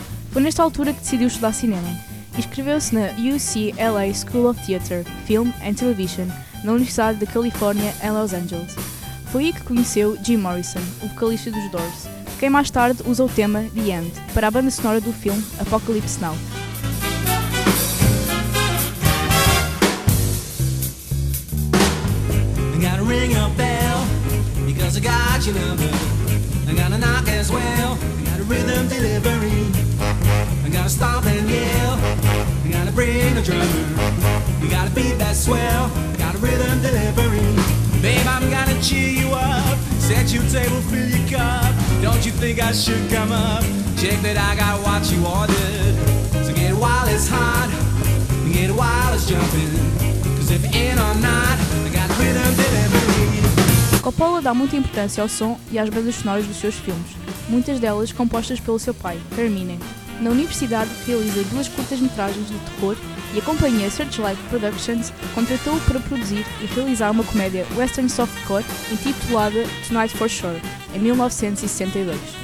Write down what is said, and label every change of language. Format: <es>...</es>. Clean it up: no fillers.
<pt>Foi nesta altura que decidiu estudar cinema. Inscreveu-se na UCLA School of Theatre, Film and Television, na Universidade da Califórnia, em Los Angeles. Foi aí que conheceu Jim Morrison, o vocalista dos Doors, quem mais tarde usa o tema The End para a banda sonora do filme Apocalypse Now.</pt> <en>I gotta ring your bell, because I got your number. I gotta knock as well, I got a rhythm delivery. I gotta stomp and yell, I gotta bring a drummer. You gotta beat that swell, I got a rhythm delivery. Babe, I'm gonna cheer you up, set your table, fill your cup. Don't you think I should come up? Check that I got what you ordered. So get while it's hot, get while it's jumping. Cause if in or not, I got rhythm delivery.</en> <pt>Coppola dá muita importância ao som e às bandas sonoras dos seus filmes, muitas delas compostas pelo seu pai, Carmine. Na universidade, realiza duas curtas-metragens de terror e a companhia Searchlight Productions contratou-o para produzir e realizar uma comédia western softcore intitulada Tonight for Sure, em 1962.</pt>